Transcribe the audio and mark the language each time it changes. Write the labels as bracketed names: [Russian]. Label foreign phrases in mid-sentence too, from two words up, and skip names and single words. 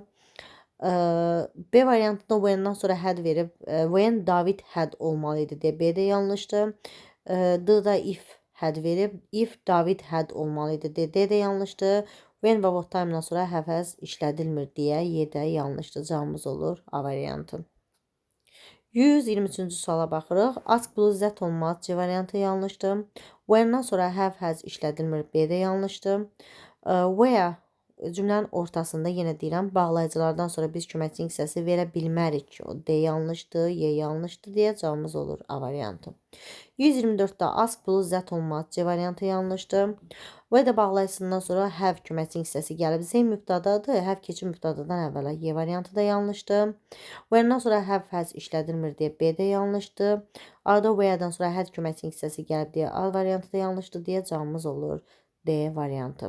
[Azerbaijani] B variantında when-dən sonra had verib. [English] When David had [Azerbaijani] olmalı idi deyə B də yanlışdır. D-da [English] if had [Azerbaijani] verib. [English] If David had [Azerbaijani] olmalı idi deyə D də yanlışdır. When və [English] what time- [Azerbaijani] dan sonra həfəz işlədilmir deyə Y də yanlışdır. Cavabımız olur A variantı. 123-cü suala baxırıq. [English] Ask plus that olmaz. [Azerbaijani] C variantı yanlışdır. When-dən sonra [English] have, has [Azerbaijani] işlədilmir. B də yanlışdır. Where cümlənin ortasında yenə deyirəm, bağlayıcılardan sonra biz köməkçi hissəsi verə bilmərik. O D yanlışdır, Y yanlışdır deyə cavabımız olur A variantı. 124-də [English] ask plus that [Azerbaijani] olmaz. C variantı yanlışdır. Və də bağlayıcısından sonra have köməkçi hissəsi gəlib. Z mübtədadır, have keçir mübtədadan əvvələ. Y variantı da yanlışdır. Where-dən sonra [English] have, has [Azerbaijani] işlədilmir deyə B də yanlışdır. Arada where-dən sonra had köməkçi hissəsi gəlib deyə A variantı da yanlışdır deyə cavabımız olur D variantı.